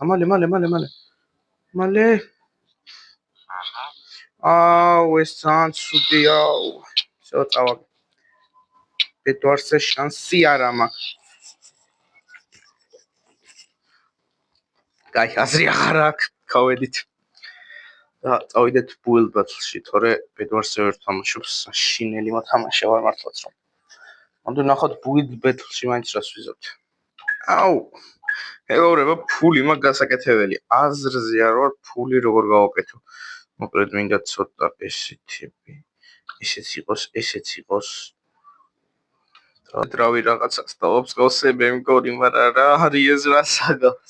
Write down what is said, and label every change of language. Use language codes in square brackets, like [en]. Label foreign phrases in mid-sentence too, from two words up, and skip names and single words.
[ka] მალე. აუ, ეს ძალიან ცუდია. всё, წავაგე. ბედვარზე შანსი არა მაქვს. კაი, აზრი აღარ აქვს, გავედით. და წავიდეთ build battle-ში, თორე ბედვარზე ვერ თამაშობს, საშინელი მოთამაშე ვარ მართლაც რომ. ამიტომ ნახოთ build battle-ში მაინც რას ვიზავთ. აუ. მეგობრებო, ფული მაგ გასაკეთებელი. აზრზე არ ვარ, ფული როგორ გავაკეთო. მოკლედ მინდა ცოტა ესეთები. ესეც იყოს. დრავი რაღაცას დავობს გოსები მგონი, მაგრამ რა არის ეს რასაგავს?